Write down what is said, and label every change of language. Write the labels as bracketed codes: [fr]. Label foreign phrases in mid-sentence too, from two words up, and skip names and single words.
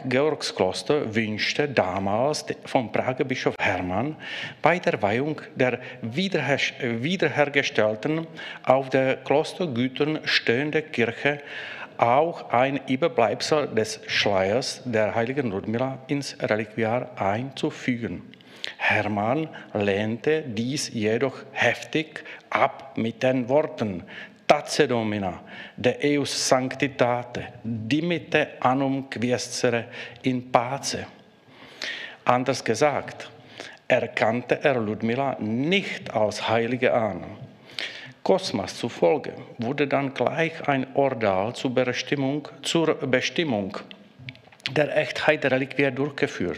[de] Georgskloster wünschte damals vom Prager Bischof Hermann bei der Weihung der wiederhergestellten, auf der Klostergütern stehenden Kirche auch ein Überbleibsel des Schleiers der heiligen Ludmila ins Reliquiar einzufügen. Hermann lehnte dies jedoch heftig ab mit den Worten: [la] Tace Domina, de eius sanctitate, dimitte annum quiescere in pace. [de] Anders gesagt, erkannte er Ludmila nicht als Heilige an. Cosmas zufolge wurde dann gleich ein Ordal zur Bestimmung der Echtheit der Reliquie durchgeführt.